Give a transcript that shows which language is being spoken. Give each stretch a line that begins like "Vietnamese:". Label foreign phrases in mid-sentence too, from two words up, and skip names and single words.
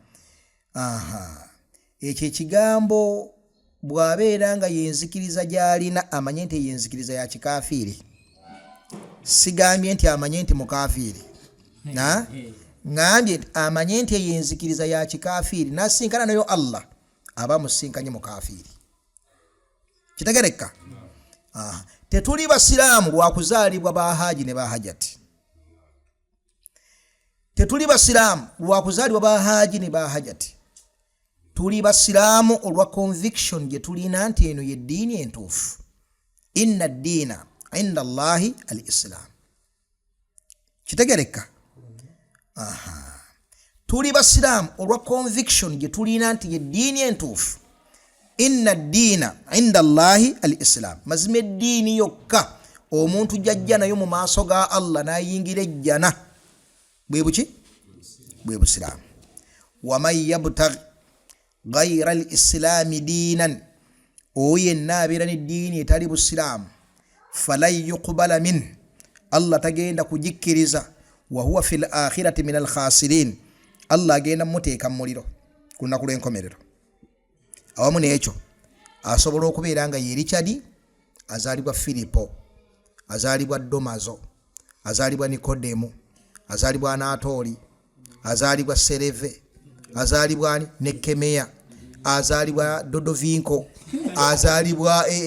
Ganda: ekyo ekigambo bw'abeera nga yenzikiriza gy'alina amanye nti yenzikiriza ya kikafiiri sigambye nti amanye nti mukafiiri ngambye amanye nti yenzikiriza ya kikafiiri nasinkana nayo Allah aba musinkanye mukafiiri kitegereka tetuli basiraamu lwakuzaalibwa ba Haji ne ba Hajati tetuli basiraamu lwakuzaalibwa ba Haji ne ba Hajati tuli basiraamu olwa conviction gye tulina nti eno yeddiini entuufu
Arabic: إن الدين عند الله الإسلام
Ganda: kitegereka tuli basiraamu olwa conviction gye tulina nti yeddiini entuufu
Arabic: إن الدين عند الله الإسلام
Ganda: mazima eddiini yokka omuntu jjajja nayo mu maaso ga Allah n'ayingira ejjana bwe buki bwe busiraamu
Arabic: ومن يبتغ غير الإسلام دينا
Ganda: oyo yenna abeera n'eddiini etali busiraamu
Arabic: فلن يقبل من
Ganda: Allah tagenda kugikkiriza wa
Arabic: هو في الآخرة من الخاسرين
Ganda: Allah agenda muteeka mu muliro ku lunaku lw'enkomerero awamu n'ekyo asobola okubeera nga ye Richard azaalibwa Filipo azaalibwa Domazo azaalibwa Nikodemu azaalibwa Anatoli azaalibwa Sereve azaalibwa Nekemeya azaalibwa Dodovinko azaalibwa